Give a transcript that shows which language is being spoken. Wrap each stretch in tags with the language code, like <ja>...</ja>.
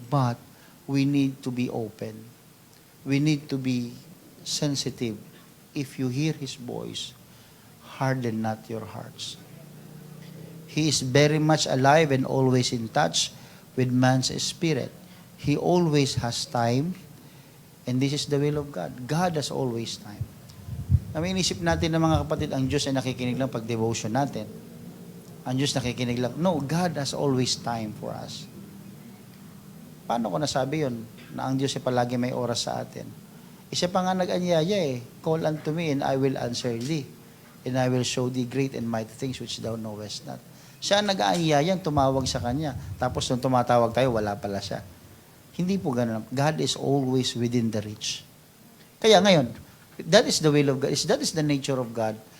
<en>But we need to be open. We need to be sensitive. If you hear His voice, harden not your hearts. He is very much alive and always in touch with man's spirit. He always has time, and this is the will of God. God has always time.</en> <tl>Inisip natin na mga kapatid, ang Diyos ay nakikinig lang pag devotion natin. Ang Diyos nakikinig lang.</tl> <en>No, God has always time for us.</en> <tl>Paano ko nasabi yun? Na ang Diyos ay palagi may oras sa atin. Isa pa nga nag-anyaya</tl> <en>call unto me and I will answer thee. And I will show thee great and mighty things which thou knowest not.</en> <tl>Siya ang nag-aanyayang tumawag sa kanya. Tapos nung tumatawag tayo, wala pala siya. Hindi po ganun.</tl> <en>God is always within the reach.</en> <tl>Kaya ngayon,</tl> <en>that is the will of God. That is the nature of God.</en>